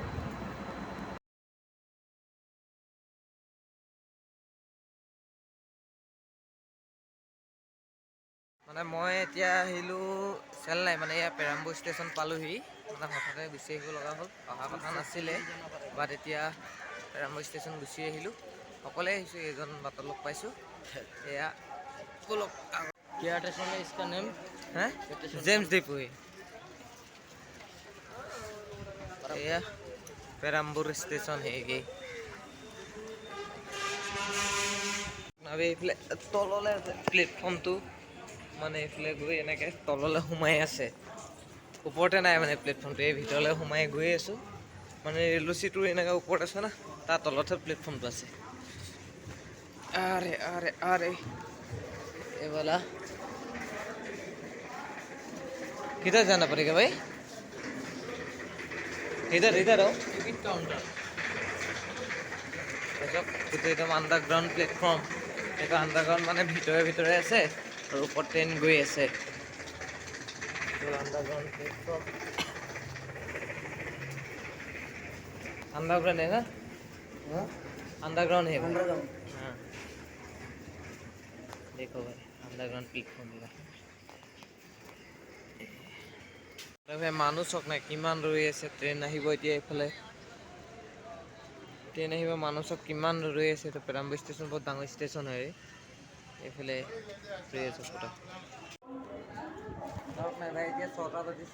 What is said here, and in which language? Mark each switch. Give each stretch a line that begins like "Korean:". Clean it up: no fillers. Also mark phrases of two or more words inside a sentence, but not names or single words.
Assamese: মানে মই এতিয়া আহিলোঁ চেন্নাই, মানে এয়া পেৰাম্বুৰ ষ্টেচন পালোহি। মানে হঠাতে গুচি আহিব লগা হ'ল, অহা কথা নাছিলে, বাট এতিয়া পেৰাম্বুৰ ষ্টেচন গুচি আহিলোঁ। অকলে আহিছোঁ, এইজন বাটত লগ পাইছোঁ। এয়া ব'লক।
Hindi: क्या स्टेशन है इसका नेम?
Assamese: হে জেমছ ডিপো। এয়া পেৰাম্বুৰ ষ্টেচন হেগি। আৰু এইফালে তললৈ আছে প্লেটফৰ্মটো, মানে এইফালে গৈ এনেকৈ তললৈ সোমাই আছে। ওপৰতে নাই মানে প্লেটফৰ্মটো, এই ভিতৰলৈ সোমাই গৈ আছোঁ। মানে ৰেলচিটোৰ এনেকৈ ওপৰত আছে না, তাৰ তলতহে প্লেটফৰ্মটো আছে।
Hindi: अरे अरे अरे ये वाला किधर जाना पड़ेगा भाई? इधर इधर आओ। टिकट काउंटर।
Assamese: গোটেই একদম আণ্ডাৰগ্ৰাউণ্ড প্লেটফৰ্ম। এইটো আণ্ডাৰগ্ৰাউণ্ড মানে ভিতৰে আছে আৰু ওপৰত ট্ৰেইন গৈ আছে। আণ্ডাৰগ্ৰাউণ্ড প্লেটফৰ্ম,
Hindi: अंडरग्राउंड है ना? अंडरग्राउंड है अंडरग्राउंड। हाँ, देखो भाई अंडरग्राउंड प्लेटफॉर्म है।
Assamese: মানুহ চক নাই, কিমান ৰৈ আছে ট্ৰেইন আহিব এতিয়া। এইফালে ট্ৰেইন আহিব, মানুহ চক কিমান ৰৈ আছে। এইটো পেৰাম্বুৰ ষ্টেচন বহুত ডাঙৰ ষ্টেচন হয়। এইফালে ৰৈ আছে পুৰা। ধৰক নাই ভাই, এতিয়া 6টা বাজিছে।